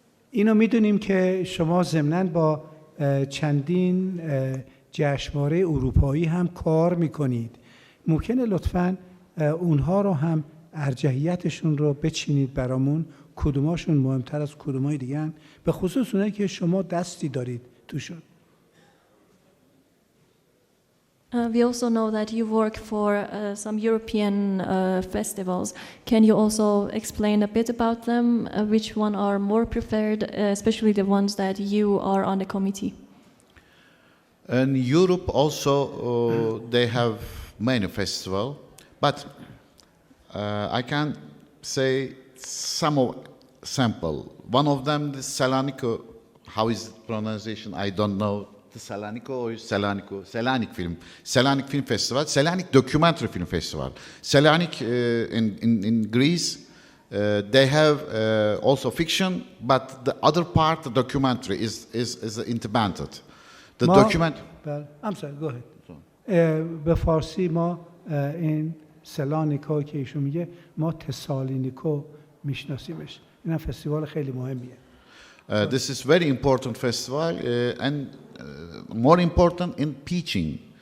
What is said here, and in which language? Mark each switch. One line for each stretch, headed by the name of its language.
Persian: اینو میدونیم که شما ضمناً با چندین جشنواره اروپایی هم کار میکنید. ممکنه لطفاً اونها رو هم ارجحیتشون رو بچینید برامون، کدوماشون مهمتر از کدومای دیگه هن؟ به خصوص اونایی که شما دستی دارید توشون.
English: We also know that you work for some European festivals. Can you also explain a bit about them? Which one are more preferred, especially the ones that you are on the committee? In Europe also they have many festivals, but I can say some of sample. One of them is Selanik. How is the pronunciation? I don't know. Selanik or Selanik? Selanik Film Festival. Selanik Documentary Film Festival. Selanik in Greece. They have also fiction, but the other part, the documentary, is independent. The document. I'm sorry. Go ahead.
Persian: به فارسی ما این سلانیکا که ایشون میگه ما تسالینیکو میشناسیمش. این فستیوال خیلی مهمیه.
English: This is very important festival and more important in pitching.